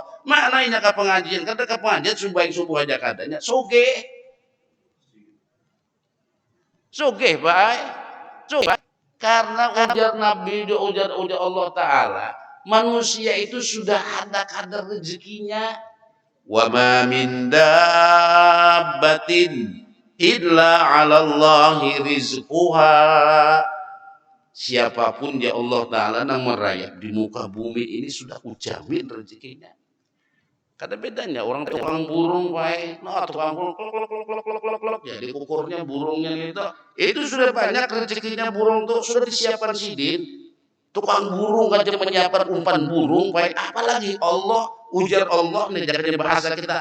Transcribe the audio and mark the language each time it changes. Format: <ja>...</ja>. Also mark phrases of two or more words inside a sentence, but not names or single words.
<bjn>Mana ini ke pengajian? Kada ke pengajian subuh subuh aja kadanya. Sugih. Sugih, Pak. Coba karena ujar Nabi, ujar Allah Ta'ala, manusia itu sudah ada kadar rezekinya.</bjn> <ar>وما من دابة إلا على الله رزقها.</ar> <bjn>Siapapun ya Allah Ta'ala yang merayap di muka bumi ini sudah kujamin rezekinya. Kada bedanya orang tukang burung baik, nah tukang burung klok, jadi ukurnya burungnya itu sudah banyak rezekinya burung tuh sudah disiapkan sidin. Tukang burung aja menyiapkan umpan burung baik, apalagi Allah ujar Allah nih jadi bahasa kita.</bjn>